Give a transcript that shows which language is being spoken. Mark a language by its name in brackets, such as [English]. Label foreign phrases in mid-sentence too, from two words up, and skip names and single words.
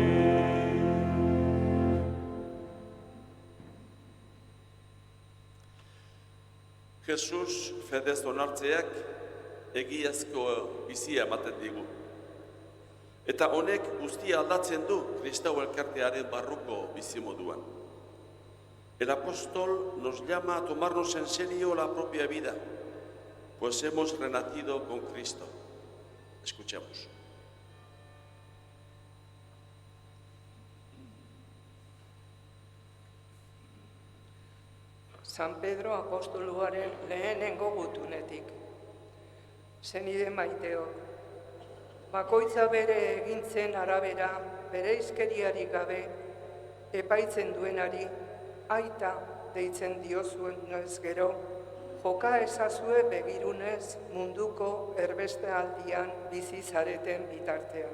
[Basque] Jesus fedez onartzeak egiazko bizia ematen digu. Eta honek guztia aldatzen du Kristau elkartearen barruko bizimoduan. [Spanish] El apóstol nos llama a tomarnos en serio la propia vida, pues hemos renacido con Cristo. Escuchemos. [Basque] San Pedro apostoluaren lehenengo gutunetik. Senide maiteok, bakoitza bere egintzen arabera, bere izkeriarik gabe, epaitzen duenari, aita deitzen diozuen ez gero, joka ezazue begirunez munduko erbeste aldian bizi zareten bitartean.